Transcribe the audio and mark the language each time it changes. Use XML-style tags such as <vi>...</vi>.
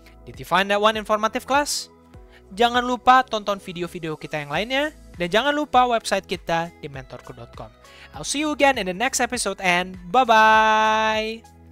<en>Did you find that one informative class?</en> <id>Jangan lupa tonton video-video kita yang lainnya. Dan jangan lupa website kita di mentorku.com.</id> <en>I'll see you again in the next episode and bye-bye!</en>